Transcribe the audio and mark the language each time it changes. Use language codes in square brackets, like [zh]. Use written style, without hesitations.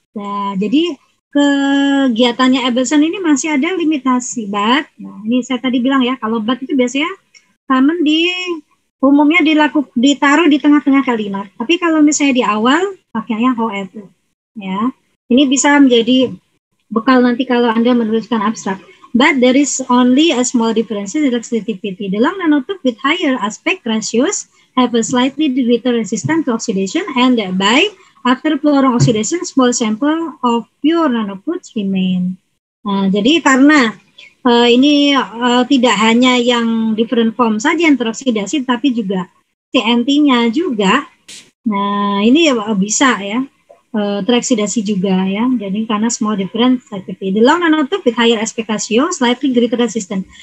[id] Nah, jadi kegiatannya Epson ini masih ada limitasi, but. Nah, ini saya tadi bilang ya, kalau but itu biasanya common umumnya ditaruh di tengah-tengah kalimat. Tapi kalau misalnya di awal, pakainya however. Ya, ini bisa menjadi bekal nanti kalau Anda menuliskan abstrak. [en] But there is only a small difference in selectivity. The long nanotube with higher aspect ratios have a slightly greater resistance to oxidation, and thereby, after fluorine oxidation, small sample of pure nanotubes remain. [id] Nah, jadi karena ini tidak hanya yang different form saja yang teroksidasi, tapi juga CNT-nya juga. Nah, ini bisa ya teroksidasi juga ya. Jadi karena [en] small difference selectivity. The long nanotube with higher aspect ratio slightly greater resistance.